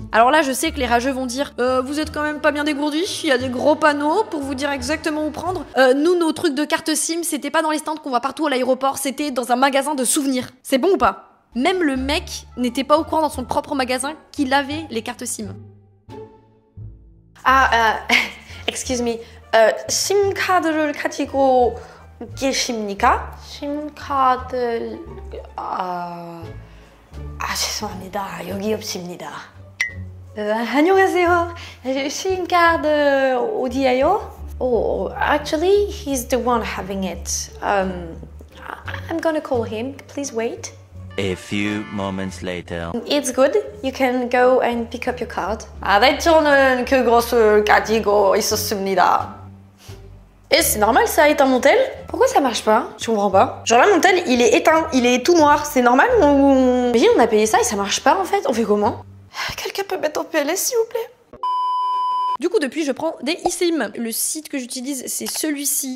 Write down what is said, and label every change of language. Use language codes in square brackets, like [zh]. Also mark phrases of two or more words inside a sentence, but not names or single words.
[fr] Alors là, je sais que les rageux vont dire vous êtes quand même pas bien dégourdis, il y a des gros panneaux pour vous dire exactement où prendre. Nous, nos trucs de carte SIM, c'était pas dans les stands qu'on voit partout à l'aéroport, c'était dans un magasin de souvenirs. C'est bon ou pas? Même le mec n'était pas au courant dans son propre magasin qu'il avait les cartes SIM. [en] excuse me. [ko] 심 카드를 가지고 계십니까? 심 카드 죄송합니다. 여기 없습니다. 안녕하세요. 심 카드 어디예요? [en] Oh, actually, he's the one having it. I'm gonna call him. Please wait. A few moments later. It's good. You can go and pick up your card. [ko] 네, 저는 그것을 가지고 있었습니다. [fr] Et c'est normal ça, éteint mon tel? Pourquoi ça marche pas? Je comprends pas. Genre là, mon tel, il est éteint, il est tout noir. C'est normal ou... Mais on a payé ça et ça marche pas en fait. On fait comment? Quelqu'un peut mettre en PLS s'il vous plaît? Du coup, depuis, je prends des eSIM. Le site que j'utilise, c'est celui-ci.